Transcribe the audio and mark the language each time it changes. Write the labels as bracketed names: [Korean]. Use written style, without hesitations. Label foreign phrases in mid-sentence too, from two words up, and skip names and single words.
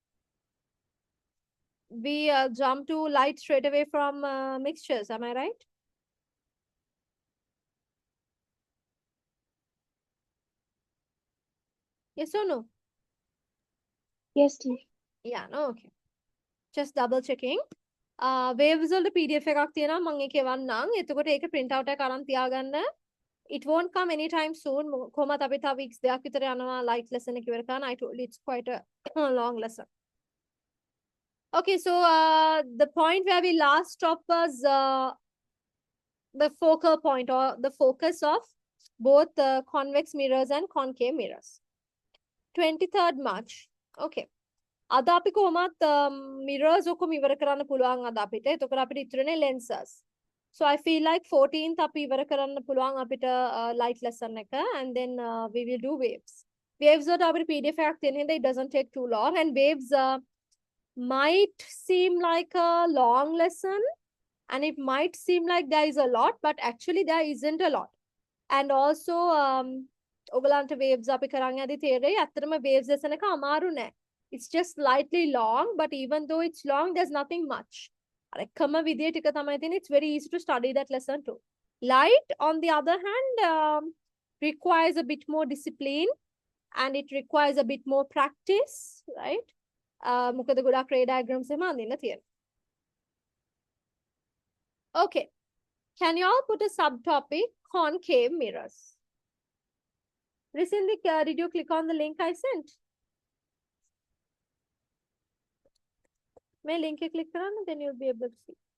[English] We jumped to light straight away from mixtures, am I right? Yes or no? Yes, teacher. Yeah, no, okay. Just double checking. [Sinhala] Waves වල PDF එකක් තියෙනවා මම ඒක එවන්නම්. එතකොට ඒක [English] print out [Sinhala] එක අරන් තියාගන්න. [English] It won't come anytime soon. [Sinhala] කොහොමද අපි තව weeks දෙකක් විතර යනවා [English] light lesson [Sinhala] එක ඉවර කරන්න. [English] I told you it's quite a long lesson. Okay, so the point where we last stopped was the focal point or the focus of both convex mirrors and concave mirrors. 23rd March. [Sinhala] Okay. අද අපි කොහොමත් mirrors ඔක්කොම ඉවර කරන්න පුළුවන් අද අපිට. එතකොට අපිට ඉතුරුනේ lenses. [English] So I feel like 14th [Sinhala] අපි ඉවර කරන්න පුළුවන් අපිට [English] light lesson එක and then we will do waves. [Sinhala] Waves වලට අපිට PDF එකක් තියෙන හින්දා [English] it doesn't take too long and waves might seem like a long lesson and it might seem like there is a lot, but actually there isn't a lot. And also [Sinhala] ඔයගලන්ට waves අපි කරන් යද්දි තේරෙයි අත්‍තරම [English] waves lesson [Sinhala] එක අමාරු නෑ. [English] It's just slightly long, but even though it's long, there's nothing much. It's very easy to study that lesson too. Light, on the other hand, requires a bit more discipline and it requires a bit more practice, right? [Sinhala] මොකද ගොඩක් [English] ray diagrams [Sinhala] එහෙම අඳින්න තියෙනවා. [English] Okay. Can you all put a subtopic concave mirrors? Recently, did you click on the link I sent? May link click කරන්න, then you'll be able to see.